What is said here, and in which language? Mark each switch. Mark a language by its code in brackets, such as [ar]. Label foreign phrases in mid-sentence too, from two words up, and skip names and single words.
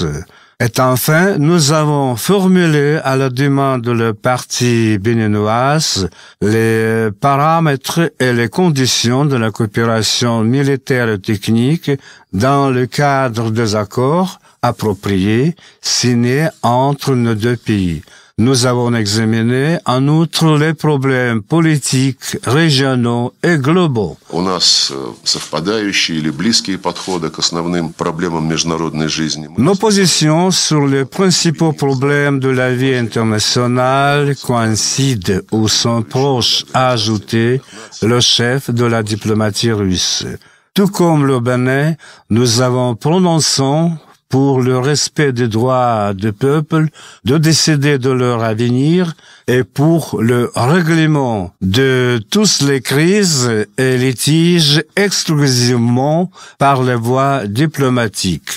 [fr] Et enfin, nous avons formulé à la demande de la partie béninoise les paramètres et les conditions de la coopération militaire et technique dans le cadre des accords appropriés signés entre nos deux pays. Nous avons examiné en outre les problèmes politiques, régionaux et globaux. [ru] У нас совпадающие или близкие подходы к основным проблемам международной жизни. [fr] Nos positions sur les principaux problèmes de la vie internationale coïncident ou sont proches, a ajouté le chef de la diplomatie russe. Tout comme le Bénin, nous avons prononcé pour le respect des droits du peuple de décider de leur avenir et pour le règlement de toutes les crises et litiges exclusivement par les voies diplomatiques.